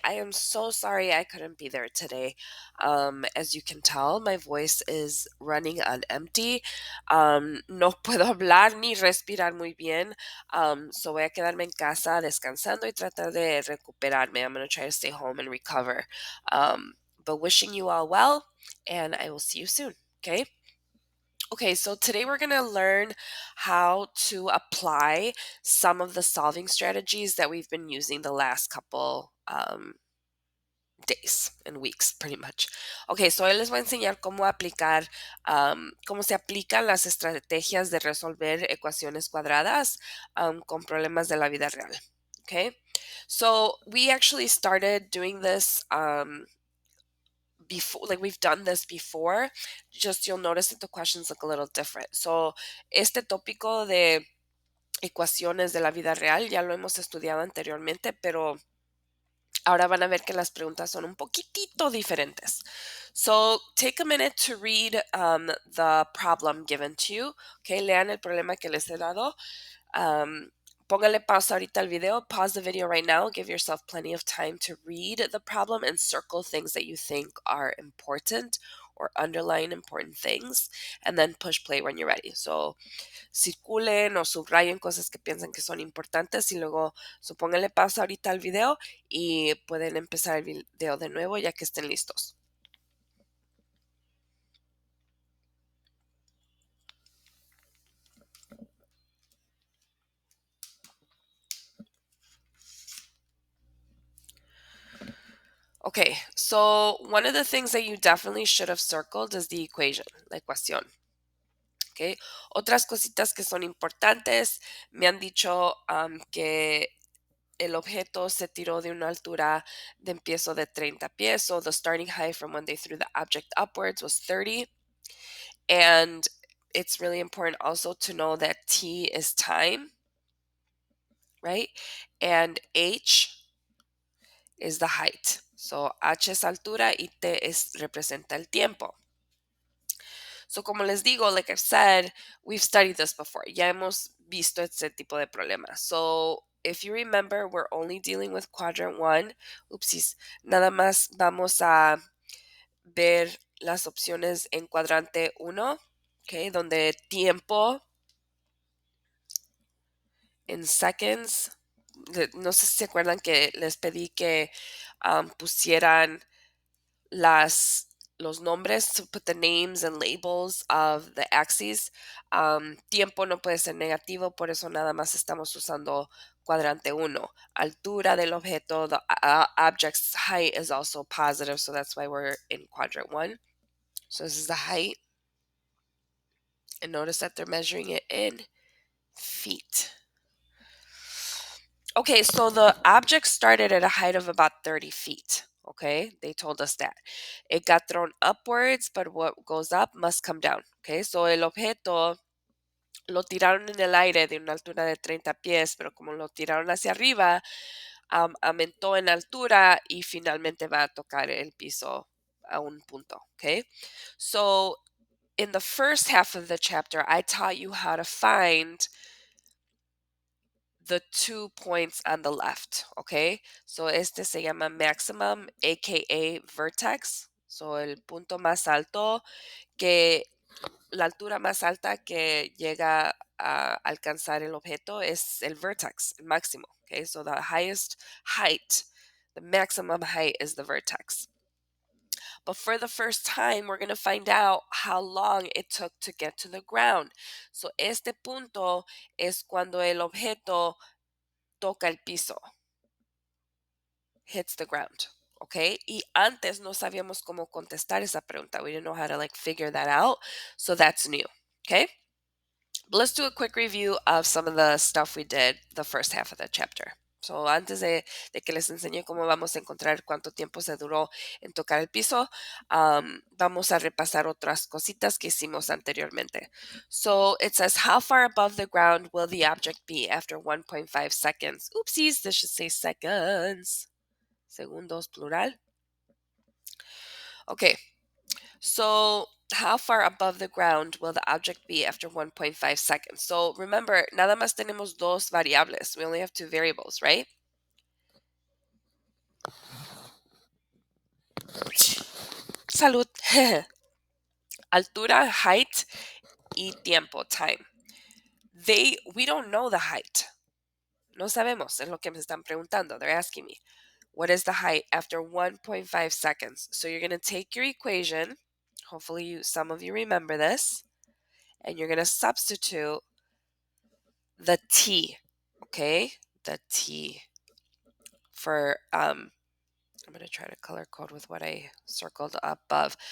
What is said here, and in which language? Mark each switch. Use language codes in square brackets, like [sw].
[en] I am so sorry I couldn't be there today. As you can tell, my voice is running on empty. [es] No puedo hablar ni respirar muy bien. So voy a quedarme en casa descansando y tratar de recuperarme. [en] I'm going to try to stay home and recover. But wishing you all well, and I will see you soon. Okay? Okay, so today we're going to learn how to apply some of the solving strategies that we've been using the last couple days and weeks, pretty much. [es] Okay, so hoy les voy a enseñar cómo aplicar, cómo se aplican las estrategias de resolver ecuaciones cuadradas con problemas de la vida real. [en] Okay, so we actually started doing this before, like we've done this before, just you'll notice that the questions look a little different. [es] So este tópico de ecuaciones de la vida real ya lo hemos estudiado anteriormente, pero ahora van a ver que las preguntas son un poquitito diferentes. [en] So take a minute to read the problem given to you. [es] Okay, lean el problema que les he dado. Póngale pausa ahorita al video. [en] Pause the video right now. Give yourself plenty of time to read the problem and circle things that you think are important or underline important things, and then push play when you're ready. [es] So circulen o subrayen cosas que piensan que son importantes y luego pónganle pausa ahorita al video y pueden empezar el video de nuevo ya que estén listos. [en] Okay, so one of the things that you definitely should have circled is the equation, la ecuación. [es] Okay, otras cositas que son importantes, me han dicho que el objeto se tiró de una altura de empiezo de 30 pies, [en] so the starting height from when they threw the object upwards was 30. And it's really important also to know that t is time, right? And h is the height. [es] So h es altura y t representa el tiempo. So como les digo, [en] like I've said, we've studied this before. [es] Ya hemos visto este tipo de problemas. [en] So if you remember, we're only dealing with quadrant 1. Oopsies. [es] Nada más vamos a ver las opciones en cuadrante 1, okay, donde tiempo en seconds. No sé si se acuerdan que les pedí que pusieran los nombres, [en] to put the names and labels of the axes. [es] Tiempo no puede ser negativo, por eso nada más estamos usando cuadrante 1. Altura del objeto, [en] the object's height is also positive, so that's why we're in quadrant 1. So this is the height. And notice that they're measuring it in feet. Okay, so the object started at a height of about 30 feet. Okay, they told us that. It got thrown upwards, but what goes up must come down. [es] Okay, so el objeto lo tiraron en el aire de una altura de 30 pies, pero como lo tiraron hacia arriba, aumentó en altura y finalmente va a tocar el piso a un punto. [en] Okay, so in the first half of the chapter, I taught you how to find the 2 points on the left, okay? [es] So este se llama maximum, aka vertex. So el punto más alto, que la altura más alta que llega a alcanzar el objeto es el vertex, el máximo, okay? [en] So the highest height, the maximum height is the vertex. But for the first time, we're going to find out how long it took to get to the ground. [es] So este punto es cuando el objeto toca el piso, [en] hits the ground. [es] Okay, y antes no sabíamos cómo contestar esa pregunta. [en] We didn't know how to like figure that out. So that's new. Okay, but let's do a quick review of some of the stuff we did the first half of the chapter. [es] So antes de que les enseñe cómo vamos a encontrar cuánto tiempo se duró en tocar el piso, vamos a repasar otras cositas que hicimos anteriormente. [en] So it says, how far above the ground will the object be after 1.5 seconds? Oopsies, this should say seconds. [es] Segundos plural. [en] Okay, so how far above the ground will the object be after 1.5 seconds? So remember, [es] nada más tenemos dos variables. [en] We only have two variables, right? [es] Salud. Altura, height, y tiempo, time. [en] We don't know the height. [es] No sabemos, es lo que me están preguntando. [en] They're asking me, what is the height after 1.5 seconds? So you're going to take your equation. Hopefully some of you remember this. And you're going to substitute the t, okay? The t for, I'm going to try to color code with what I circled above.